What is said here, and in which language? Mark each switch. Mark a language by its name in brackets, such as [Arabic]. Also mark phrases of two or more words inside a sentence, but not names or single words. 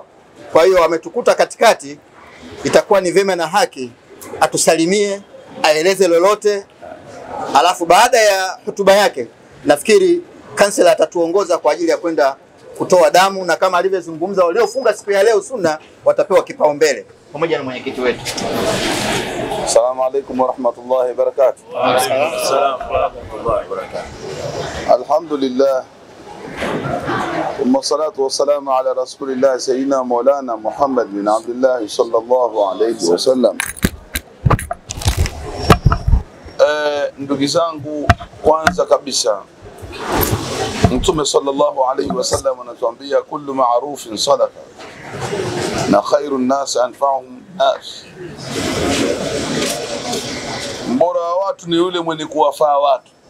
[Swahili] Kwa hiyo ametukuta katikati, itakuwa ni vyema na haki atusalimie, aeleze lolote, alafu baada ya hotuba yake nafikiri kansela atatuongoza kwa ajili ya kwenda kutoa damu, na kama alivyozungumza waliofunga siku ya leo sunna watapewa kipaumbele pamoja na mwenyekiti wetu. [Arabic] السلام عليكم ورحمة الله وبركاته. وعليكم السلام ورحمة الله وبركاته. Alhamdulillah. والصلاة والسلام على رسول الله سيدنا مولانا محمد بن عبد الله صلى الله عليه وسلم. [Swahili] Ndugu zangu, kwanza kabisa Mtume [Arabic] صلى الله عليه وسلم [Swahili] anatuambia [Arabic] كل معروف صدقة [Swahili] na [Arabic] خير الناس أنفعهم الناس. [Swahili] Mbora wa watu ni yule mwenye kuwafaa watu.